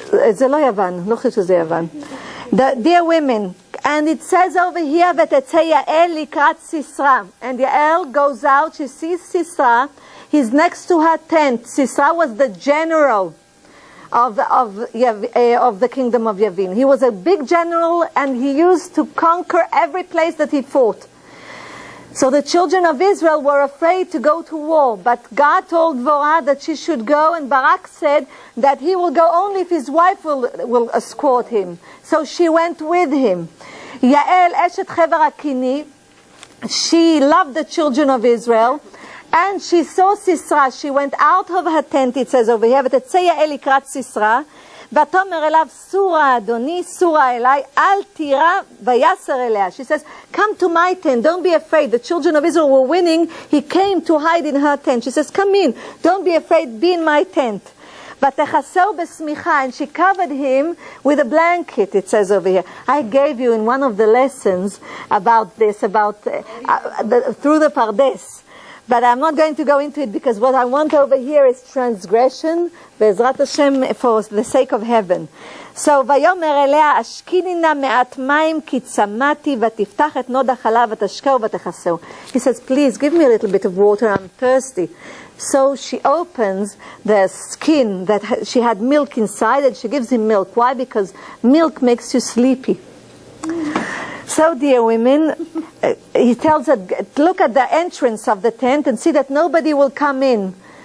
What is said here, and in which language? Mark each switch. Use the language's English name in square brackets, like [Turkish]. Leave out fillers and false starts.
[Hebrew] זה לא יוון, לא חושב שזה יוון. [English] Dear women, And it says over here, "V'tetzei Yael likrat Sisra." And Yael goes out, she sees Sisra, he's next to her tent. Sisra was the general of the kingdom of Yavin. He was a big general, and he used to conquer every place that he fought. So the children of Israel were afraid to go to war, but God told Devorah that she should go, and Barak said that he will go only if his wife will escort him. So she went with him. Yael Eshet Chever Akini, she loved the children of Israel, and she saw Sisra. She went out of her tent, it says over here, [Hebrew] ותצא יעל לקראת סיסרא, ותאמר אליו סורה אדוני, סורה אליי, אל תירא ויסר אליה. [English] She says, come to my tent, don't be afraid. The children of Israel were winning. He came to hide in her tent. She says, come in, don't be afraid, be in my tent. ותכסהו בשמיכה, and she covered him with a blanket, it says over here. I gave you in one of the lessons about this, through the Pardes. But I'm not going to go into it, because what I want over here is transgression, Be'ezrat Hashem, for the sake of heaven. [Hebrew] So, ויאמר אליה, השקיני נא מעט מים, כי צמאתי, ותפתח את נוד החלב, ותשקהו ותכסהו. [English] He says, please, give me a little bit of water, I'm thirsty. So she opens the skin that she had milk inside, and she gives him milk. Why? Because milk makes you sleepy. So, dear women, he tells her, look at the entrance of the tent and see that nobody will come in.